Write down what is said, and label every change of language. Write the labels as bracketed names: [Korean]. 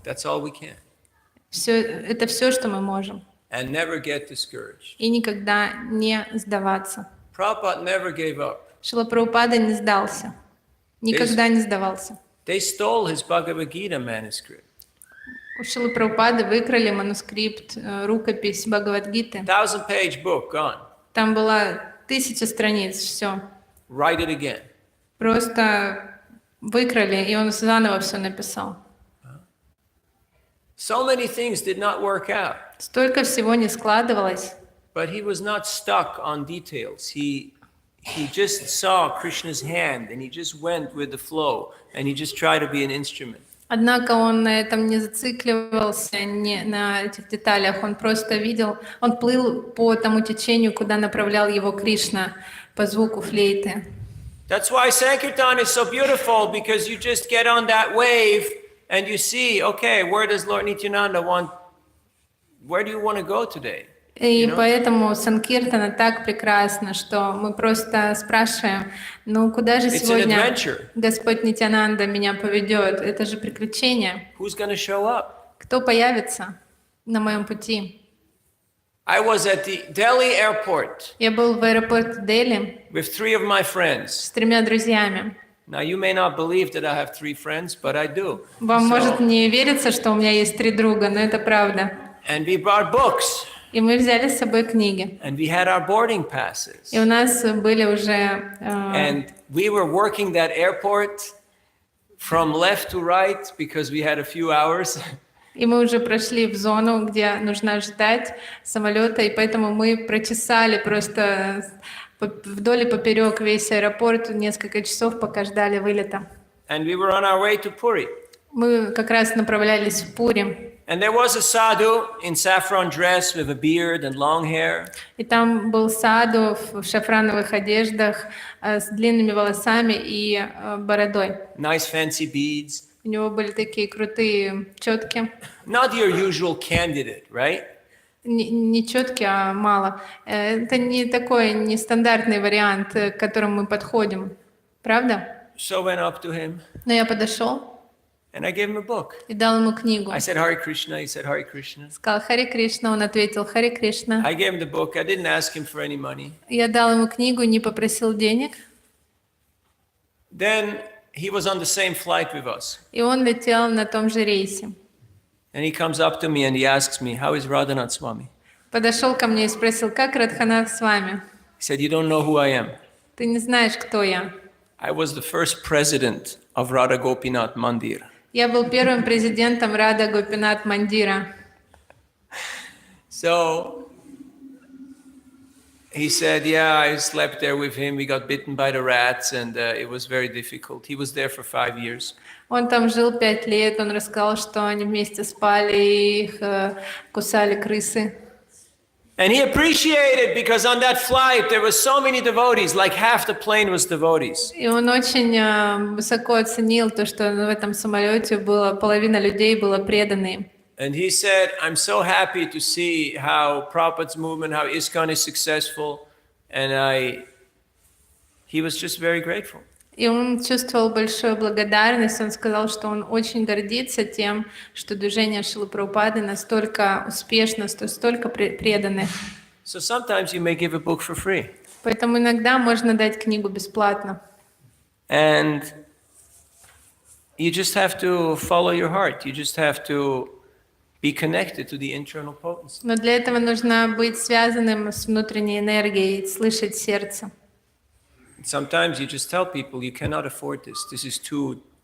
[English] That's all we can. [Russian] Это все, что мы можем. [English] And never get discouraged. [Russian] И никогда не сдаваться. [English] Prabhupada never gave up. [Russian] Шрила Прабхупада не сдался. Никогда не сдавался. [English] They stole his Bhagavad Gita manuscript. [Russian] У Шрилы Прабхупады выкрали манускрипт, рукопись Бхагавад-гиты. [English] 1,000-page book, gone. [Russian] Там было 1000 страниц, все. [English] Write it again. [Russian] Просто выкрали, и он заново все написал. [English] So many things did not work out. [Russian] Столько всего не складывалось. [English] But he was not stuck on details. He just saw Krishna's hand and he just went with the flow and he just tried to be an instrument. [Russian] Однако он на этом не зацикливался, не на этих деталях, он просто видел, он плыл по тому течению, куда направлял его Кришна, по звуку флейты. [English] That's why Sankirtan is so beautiful, because you just get on that wave and you see, okay, where does Lord Nityananda want, where do you want to go today? [Russian] И [English] You know? [Russian] поэтому Санкиртана так прекрасно, что мы просто спрашиваем, ну куда же [English] It's an [Russian] сегодня [English] adventure. [Russian] Господь Нитянанда меня поведет? Это же приключение. [English] Who's going to show up? [Russian] Кто появится на моем пути? [English] I was at the Delhi airport [Russian] Я был в аэропорте Дели [English] with 3 of my friends. [Russian] с 3 друзьями. [English] Now, you may not believe that I have 3 friends, but I do. [Russian] Вам может [English] So, [Russian] не вериться, что у меня есть 3 друга, но это правда. [English] and we brought books, [Russian] И мы взяли с собой книги. [English] and we had our boarding passes. [Russian] И у нас были уже... [English] And we were working that airport from left to right because we had a few hours. [Russian] И мы уже прошли в зону, где нужно ждать самолета, и поэтому мы прочесали просто вдоль и поперек весь аэропорт несколько часов, пока ждали вылета. [English] And we were on our way to Puri. [Russian] Мы как раз направлялись в Пури. [English] And there was a sadhu in saffron dress with a beard and long hair. [Russian] И там был саду в шафрановых одеждах с длинными волосами и бородой. [English] Nice fancy beads. [Russian] У него были такие крутые четки. [English] Not your usual candidate, right? [Russian] Не четкие, а мало. Это не такой нестандартный вариант, к которому мы подходим. Правда? [English] So I went up to him [Russian] Но я подошел [English] and I gave him a book. [Russian] и дал ему книгу. [English] I said, Hare Krishna. He said, Hare Krishna. [Russian] Сказал Харе Кришна, он ответил Харе Кришна. [English] I gave him the book. I didn't ask him for any money. [Russian] Я дал ему книгу, не попросил денег. [English] Then he was on the same flight with us. [Russian] И он летел на том же рейсе. [English] And he comes up to me and he asks me, how is Radhanath Swami? [Russian] Подошел ко мне и спросил, как Радханат с вами? [English] He said, you don't know who I am. [Russian] Ты не знаешь, кто я. [English] I was the first president of Radha Gopinath Mandir. [Russian] Я был первым президентом Рада Гопинат Мандира. [English] So he said, yeah, I slept there with him. We got bitten by the rats and it was very difficult. He was there for 5 years. [Russian] Он там жил 5 лет, он рассказал, что они вместе спали, и их кусали крысы. [English] And he appreciated because on that flight there were so many devotees, like half the plane was devotees. [Russian] И он очень высоко оценил то, что в этом самолете было половина людей было преданные. [English] And he said, I'm so happy to see how Prabhupada's movement, how ISKCON is successful. And he was just very grateful. [Russian] И он чувствовал большую благодарность. Он сказал, что он очень гордится тем, что движение Шрилы Прабхупады настолько успешно, столько преданных. [English] So sometimes you may give a book for free. [Russian] Поэтому иногда можно дать книгу бесплатно. [English] And you just have to follow your heart. You just have to be connected to the internal potency. [Russian] Но для этого нужно быть связанным с внутренней энергией, слышать сердце. [English] Sometimes you just tell people you cannot afford this. This is too.